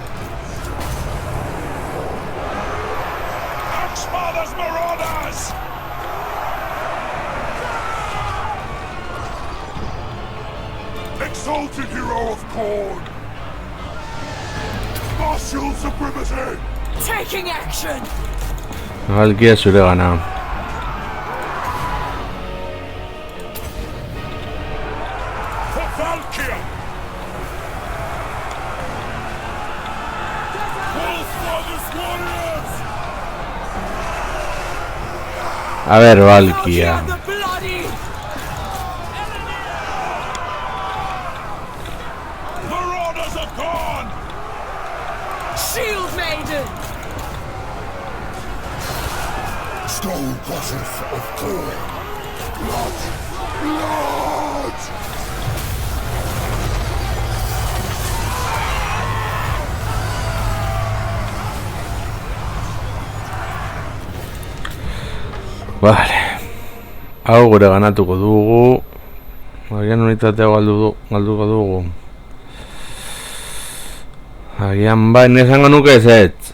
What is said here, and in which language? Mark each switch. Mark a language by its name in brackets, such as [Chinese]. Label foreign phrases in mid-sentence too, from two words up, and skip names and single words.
[English] Axfather's Marauders! Exalted hero of Khorne! Martial supremacy! Taking action! [Basque] Valkia zure gana. [English] For Valkyr! Wolffather's warriors! [Spanish] A ver, [English] Valkia Valkia. the Bloody! Marauders of Khorne! Shield Maiden! Stone goddess of Khorne! Blood! Blood! [Basque] Vale. Hau gure ganatuko dugu. Agian unitatea galduko dugu. Agian bai, nesango nuke ezetz.